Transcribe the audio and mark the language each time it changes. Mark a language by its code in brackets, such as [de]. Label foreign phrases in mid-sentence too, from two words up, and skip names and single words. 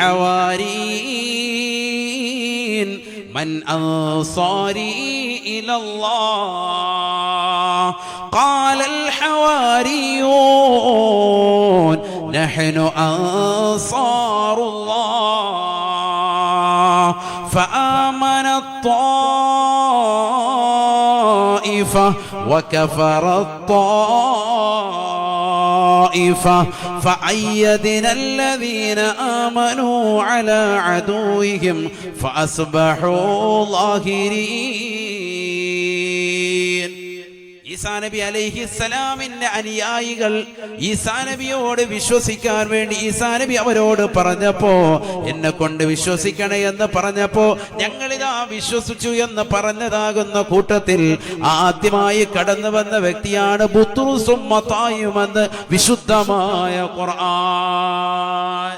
[ar] الحواريين من أنصاري إلى الله قال الحواريون نحن أنصار الله فآمن الطائفة وكفر الطائفة فأيدنا الذين آمنوا على عدوهم فأصبحوا ظاهرين. [ml] ഈസാ നബി അലൈഹിസ്സലാമിന്റെ അനുയായികൾ ഈസാ നബിയോട് വിശ്വസിക്കാൻ വേണ്ടി ഈസാ നബി അവരോട് പറഞ്ഞപ്പോ, എന്നെ കൊണ്ട് വിശ്വസിക്കണേ എന്ന് പറഞ്ഞപ്പോ ഞങ്ങളിതാ വിശ്വസിച്ചു എന്ന് പറഞ്ഞതാകുന്ന കൂട്ടത്തിൽ ആദ്യമായി കടന്നു വന്ന വ്യക്തിയാണ് ബുത്റൂസും മത്തായിയുമെന്ന് വിശുദ്ധമായ ഖുർആൻ.